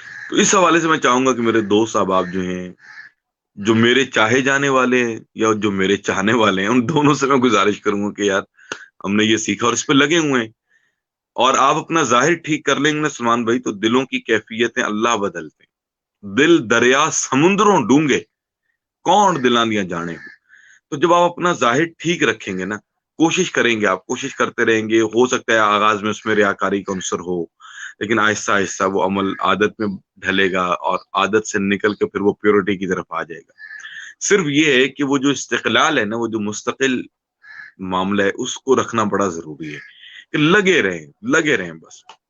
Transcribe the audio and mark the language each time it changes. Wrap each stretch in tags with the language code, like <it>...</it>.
<ur>تو اس حوالے سے میں چاہوں گا کہ میرے دوست احباب جو ہیں، جو میرے چاہے جانے والے ہیں یا جو میرے چاہنے والے ہیں، ان دونوں سے میں گزارش کروں گا کہ یار ہم نے یہ سیکھا اور اس پہ لگے ہوئے ہیں، اور آپ اپنا ظاہر ٹھیک کر لیں گے نا سلمان بھائی، تو دلوں کی کیفیتیں اللہ بدلتے ہیں.</ur> <pa>دل دریا سمندروں ڈونگے کون دلاں دیاں جانے.</pa> <ur>تو جب آپ اپنا ظاہر ٹھیک رکھیں گے نا، کوشش کریں گے، آپ کوشش کرتے رہیں گے، ہو سکتا ہے آغاز میں اس میں ریاکاری کا عنصر ہو، لیکن آہستہ آہستہ وہ عمل عادت میں ڈھلے گا اور عادت سے نکل کے پھر وہ پیورٹی کی طرف آ جائے گا. صرف یہ ہے کہ وہ جو استقلال ہے نا، وہ جو مستقل معاملہ ہے، اس کو رکھنا بڑا ضروری ہے کہ لگے رہیں بس.</ur>